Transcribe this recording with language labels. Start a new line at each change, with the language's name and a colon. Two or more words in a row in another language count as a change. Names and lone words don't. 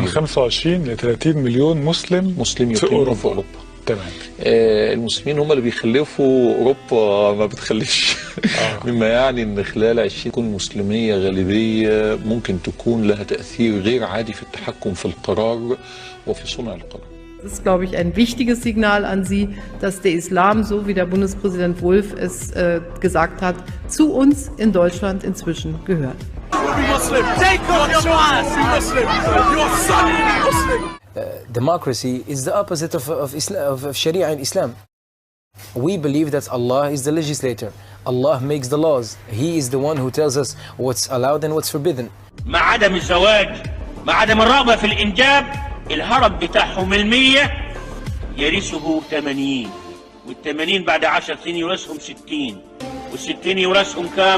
Arabic: من 25 ل 30 مليون مسلم في أوروبا. تمام. المسلمين هم اللي بيخلفوا اوروبا ما بتخلفش. مما يعني ان خلال 20 تكون مسلميه غالبيه ممكن تكون لها تاثير غير عادي في التحكم في القرار وفي صنع القرار.
German: Das ist, glaube ich, ein wichtiges Signal an Sie, dass der Islam, so wie der Bundespräsident Wulff es gesagt hat, zu uns in Deutschland inzwischen gehört.
English: Democracy is the opposite of Sharia in Islam. We believe that Allah is the legislator. Allah makes the laws. He is the one who tells us what's allowed and what's forbidden.
Arabic: مع عدم الزواج، مع عدم الرغبة في الإنجاب، الهرب بتاعهم 100 يرثه 80، وال80 بعد 10 سنين يورثهم 60، وال60 يورثهم كام؟